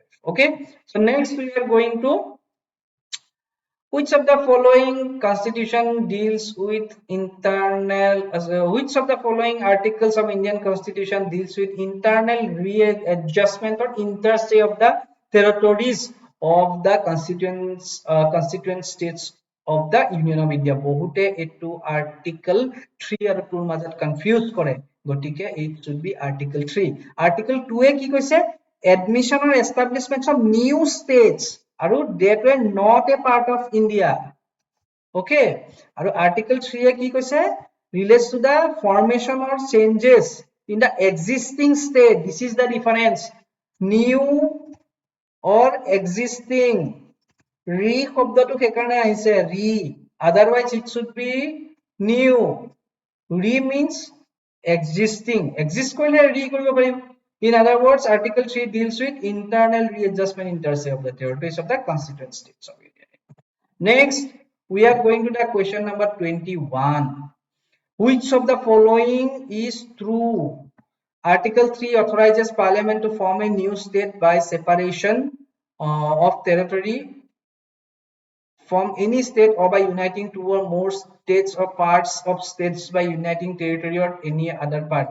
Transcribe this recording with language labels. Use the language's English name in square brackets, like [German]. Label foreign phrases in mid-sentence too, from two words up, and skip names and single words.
[English] Okay, so next we are going to Which of the following constitution deals with which of the following articles of Indian Constitution deals with internal readjustment or interstay of the territories of the constituent states of the Union of India? [Assamese] বহুতে এটো article 3 আৰু 2 মাজত কনফিউজ কৰে, গটিকে [English] it should be article [Assamese] 3. article 2 এ কি কৈছে? [English] admission or establishment of new states আৰু that were not a part of India. [Assamese] Okay, আৰু article 3 এ কি কৈছে? [English] relates to the formation or changes in the existing state. This is the difference. New or existing. Re [Assamese] শব্দটো সেইকাৰণে আহিছে [English] re, otherwise it should be new. Re means existing. [Assamese] Exist কৰিলে re কৰিব পাৰিম. [English] In other words, article 3 deals with internal readjustment interstate of the territories of the constituent states of India. Next, we are going to the question number 21. Which of the following is true? Article 3 authorizes Parliament to form a new state by separation of territory from any state or by uniting two or more states or parts of states by uniting territory or any other part.